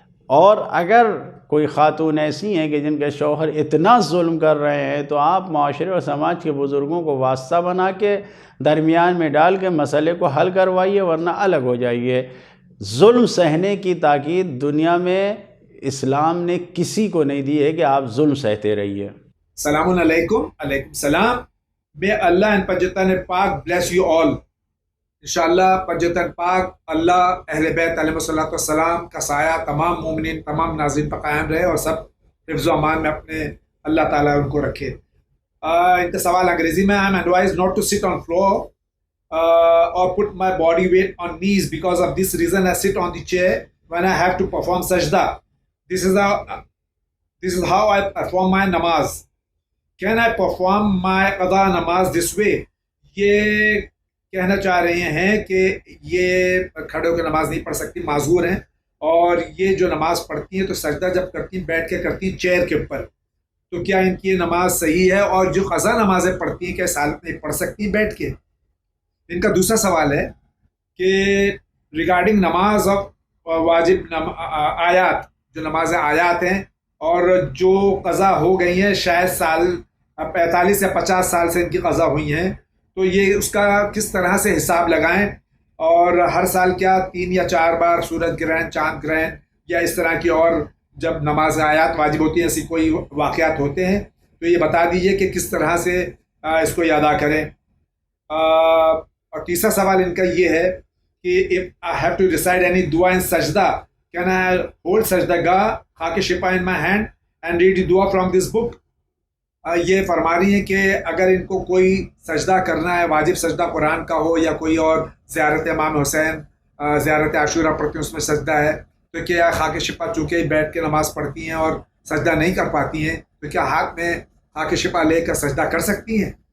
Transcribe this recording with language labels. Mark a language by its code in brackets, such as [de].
[ur] اور اگر کوئی خاتون ایسی ہیں کہ جن کے شوہر اتنا ظلم کر رہے ہیں تو آپ معاشرے اور سماج کے بزرگوں کو واسطہ بنا کے درمیان میں ڈال کے مسئلے کو حل کروائیے، ورنہ الگ ہو جائیے. ظلم سہنے کی تاکید دنیا میں اسلام نے کسی کو نہیں دی ہے کہ آپ ظلم سہتے رہیے. السلام علیکم. علیکم السلام. [en] May Allah and Panjatan Pak bless you all. [ur] انشاءاللہ پنجتن پاک اللہ اہل بیت علیہ السلام کا سایہ تمام مومنین تمام ناظرین پر قائم رہے اور سب حفظ و امان میں اپنے اللہ تعالیٰ ان کو رکھے. ان کا سوال انگریزی میں. [en] I am advised not to sit on floor or put my body weight on knees. Because of this reason I sit on the chair when I have to perform sajda. This is how I perform my namaz. Can I perform my qada namaz this way? [ur] یہ کہنا چاہ رہے ہیں کہ یہ کھڑے ہو کے نماز نہیں پڑھ سکتی، معذور ہیں، اور یہ جو نماز پڑھتی ہیں تو سجدہ جب کرتی ہیں بیٹھ کے کرتی ہیں چیئر کے اوپر، تو کیا ان کی یہ نماز صحیح ہے؟ اور جو قضا نمازیں پڑھتی ہیں کیا اس حالت میں پڑھ سکتی ہیں بیٹھ کے؟ ان کا دوسرا سوال ہے کہ ریگارڈنگ نماز واجب آیات، جو نماز آیات ہیں اور جو قضا ہو گئی ہیں، شاید سال 45 یا 50 سال سے ان کی قضا ہوئی ہیں، تو یہ اس کا کس طرح سے حساب لگائیں؟ اور ہر سال کیا 3 یا 4 بار سورج گرہن، چاند گرہن یا اس طرح کی اور جب نماز آیات واجب ہوتی ہیں ایسی کوئی واقعات ہوتے ہیں تو یہ بتا دیجئے کہ کس طرح سے اس کو ادا کریں. اور تیسرا سوال ان کا یہ ہے کہ [en] if I have to recite any dua in sajda, can I hold sajda gah, khake shifa in my hand and read the dua from this book? [ur] یہ فرما رہی ہیں کہ اگر ان کو کوئی سجدہ کرنا ہے، واجب سجدہ قرآن کا ہو یا کوئی اور زیارت امام حسین، زیارت عاشورہ پڑھتی ہیں اس میں سجدہ ہے، تو کیا خاک شفا چونکہ بیٹھ کے نماز پڑھتی ہیں اور سجدہ نہیں کر پاتی ہیں تو کیا ہاتھ میں خاک شفا لے کر سجدہ کر سکتی ہیں؟